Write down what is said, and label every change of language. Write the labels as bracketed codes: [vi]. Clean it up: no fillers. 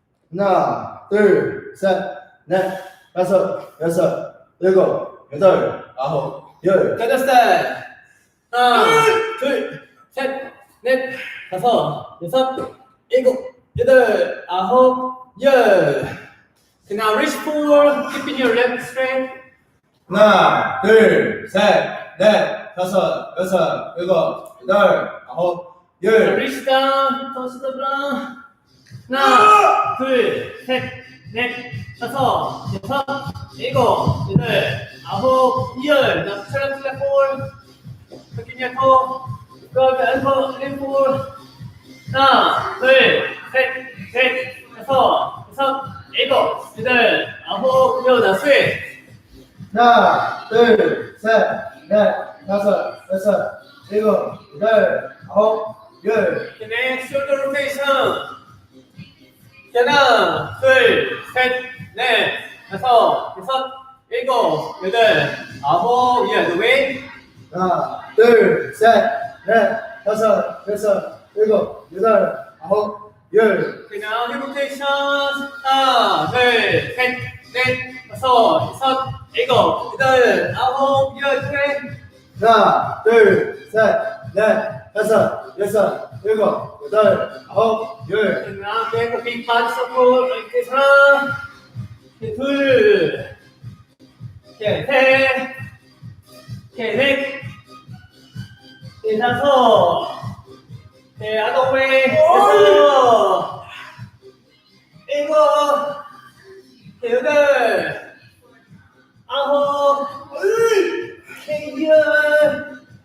[ko] 하나, 둘, 셋, 넷, 다섯, 여섯, 일곱, 여덟, 아홉, 열. [en] Other side. [ko] 하나, 둘, 셋, 넷, 다섯, 여섯, 일곱, 여덟, 아홉, 열. [en] Okay, now reach forward, keeping your leg straight. [ko] 하나, 둘, 셋, 넷, 다섯, 여섯, 일곱, 여덟, 아홉, [en] Now [ko] 열. [en] reach down, touch the ground. [ko] 하나, 둘, 셋, 넷, 다섯, 여섯, 일곱, 여덟, 아홉, 열. [en] Now turn to left forward. Keeping your toe. Go the elbow, lean forward. [ko] 하나, 둘, 셋, 넷, 다섯, 여섯, 일곱, 여덟, 아홉, 열. [en] Now switch. [ko] 하나, 둘, 셋, 넷, 다섯, 여섯, 일곱, 여덟, 아홉, 열. [en] Okay, next shoulder rotation. [ko] 하나, 둘, 셋, 넷, 다섯, 여섯, 일곱, 여덟, 아홉, 열. [en] The weight. [ko] 하나, 둘, 셋, 넷, 다섯, 여섯, 일곱, 여덟, 아홉, 열. [en] Okay, now hip rotation. [ko] 하나, 둘, 셋, 넷, 다섯, 여섯, 일곱, 여덟, 아홉, 열. [en] Okay. [ko] 하나, 둘, 셋, 넷, 다섯, 여섯, 일곱, 여덟, 아홉, 열. [en] Okay, now take a big body support like this. [ko] 하나, 둘, okay, 셋, okay, 넷, okay, 다섯, okay, [en] other way, [ko] 여섯, 일곱, okay, 여덟, 아홉, okay, 열.